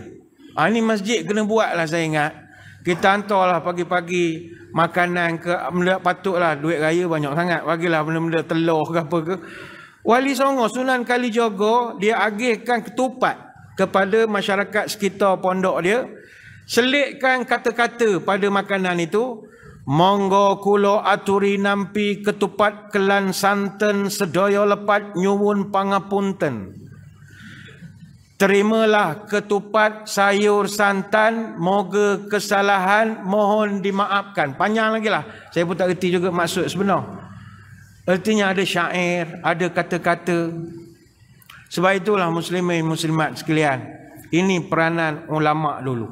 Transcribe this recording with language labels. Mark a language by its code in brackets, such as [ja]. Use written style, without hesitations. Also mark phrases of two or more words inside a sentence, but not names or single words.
[ms] Ni masjid kena buat lah, saya ingat. Kita hantarlah pagi-pagi makanan ke, patutlah duit raya banyak sangat. Bagilah benda-benda telur ke apa ke. Wali Songo Sunan Kalijogo dia agihkan ketupat kepada masyarakat sekitar pondok dia. Selitkan kata-kata pada makanan itu. [jv] Monggo kula aturi nampi ketupat kelan santen sedaya lepat nyuwun pangapunten. [ms] Terimalah ketupat sayur santan, moga kesalahan mohon dimaafkan. Panjang lagi lah. Saya pun tak reti juga maksud sebenar. Artinya ada syair, ada kata-kata. Sebab itulah muslimin muslimat sekalian, ini peranan ulama dulu.